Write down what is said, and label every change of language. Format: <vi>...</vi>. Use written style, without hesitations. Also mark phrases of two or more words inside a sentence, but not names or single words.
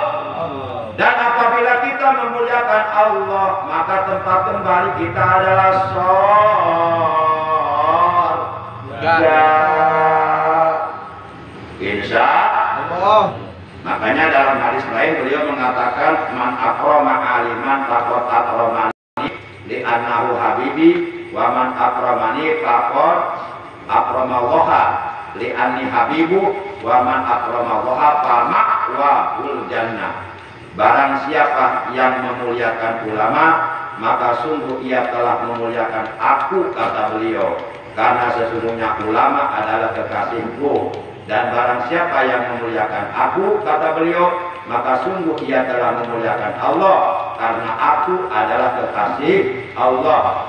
<id>Dan apabila kita memuliakan Allah, maka tempat kembali kita adalah surga.</id> <ar>إن شاء الله.</ar> <id>Makanya dalam hadis lain beliau mengatakan,</id> <ar>من أكرم عالما فقد أكرمني لأنه حبيبي، ومن أكرمني فقد أكرم الله لأني حبيبه، ومن أكرم الله فمأواه الجنة.</ar> <id>Barang siapa yang memuliakan ulama, maka sungguh ia telah memuliakan aku, kata beliau, karena sesungguhnya ulama adalah kekasihku. Dan barang siapa yang memuliakan aku, kata beliau, maka sungguh ia telah memuliakan Allah, karena aku adalah kekasih Allah.</id>